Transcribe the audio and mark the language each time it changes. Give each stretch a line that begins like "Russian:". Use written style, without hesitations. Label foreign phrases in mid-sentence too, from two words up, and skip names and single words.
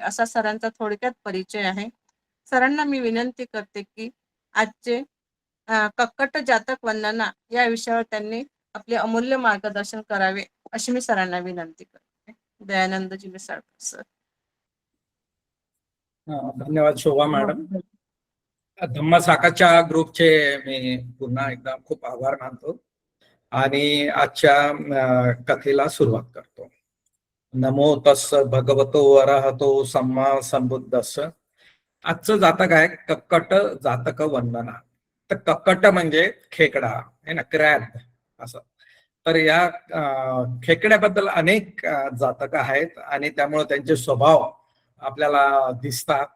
Marathi: असा सरांचा थोडक्यात परिचय आहे. सरांना मी विनंती करते की आजचे कक्कट जातक वंदना या विषयावर त्यांनी आपले अमूल्य मार्गदर्शन करावे अशी मी सरांना विनंती करते. दयानंदजी मिसाळकर सर. धन्यवाद शोभा मॅडम. धम्मसाकाच्या ग्रुपचे मी पुन्हा एकदा खूप आभार मानतो आणि आजच्या कथेला सुरुवात करतो.
Pali: नमो तस्स भगवतो अरहतो सम्मा संबुद्धस्स.
Marathi: आजचं जातक आहे कक्कट जातक वंदना. तर कक्कट म्हणजे खेकडा आहे ना, क्रॅब असं. तर या खेकड्याबद्दल अनेक जातक आहेत आणि त्यामुळे त्यांचे स्वभाव आपल्याला दिसतात.